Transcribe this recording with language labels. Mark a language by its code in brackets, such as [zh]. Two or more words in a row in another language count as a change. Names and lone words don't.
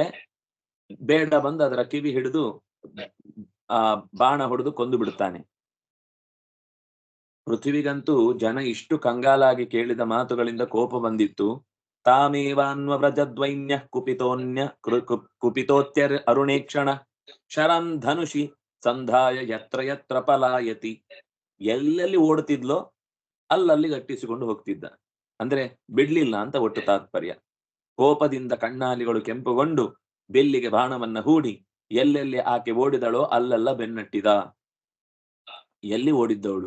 [kn] ಬೇಡ ಬಂದು ಅದರ ಕಿವಿ ಹಿಡಿದು ಬಾಣ ಹೊಡೆದು ಕೊಂದು ಬಿಡುತ್ತಾನೆ. ಪೃಥ್ವಿಗಂತೂ ಜನ ಇಷ್ಟು ಕಂಗಾಲಾಗಿ ಕೇಳಿದ ಮಾತುಗಳಿಂದ ಕೋಪ ಬಂದಿತ್ತು. [sa] ತಾಮೇವಾನ್ವವ್ರಜದ್ವೈನ್ಯ ಕುಪಿತೋನ್ಯ ಕುಪಿತೋತ್ಯರ್ ಅರುಣೇಕ್ಷಣ ಶರಂ ಧನುಷಿ ಸಂಧಾಯ ಯತ್ರ ಯತ್ರ ಪಲಾಯತಿ. [kn] ಎಲ್ಲೆಲ್ಲಿ ಓಡ್ತಿದ್ಲೋ ಅಲ್ಲಲ್ಲಿ ಗಟ್ಟಿಸಿಕೊಂಡು ಹೋಗ್ತಿದ್ದ. ಅಂದ್ರೆ ಬಿಡ್ಲಿಲ್ಲ ಅಂತ ಒಟ್ಟು ತಾತ್ಪರ್ಯ. ಕೋಪದಿಂದ ಕಣ್ಣಾಲಿಗಳು ಕೆಂಪುಗೊಂಡು ಬೆಲ್ಲಿಗೆ ಬಾಣವನ್ನ ಹೂಡಿ ಎಲ್ಲೆಲ್ಲಿ ಆಕೆ ಓಡಿದಳೋ ಅಲ್ಲೆಲ್ಲ ಬೆನ್ನಟ್ಟಿದ. ಎಲ್ಲಿ ಓಡಿದ್ದವಳು?